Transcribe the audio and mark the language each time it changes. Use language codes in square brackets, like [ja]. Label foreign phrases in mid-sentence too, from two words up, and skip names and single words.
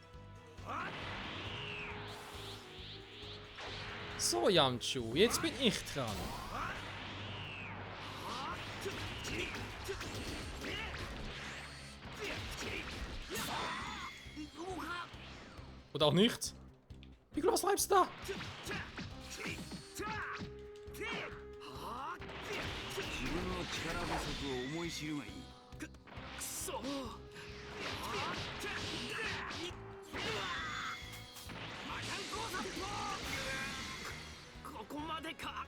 [de] So, Yamchu, jetzt bin ich dran. Oder auch nicht. Piccolo, was treibst du da? [ja] 自分の力不足を思い知るがいい。くそここまでか。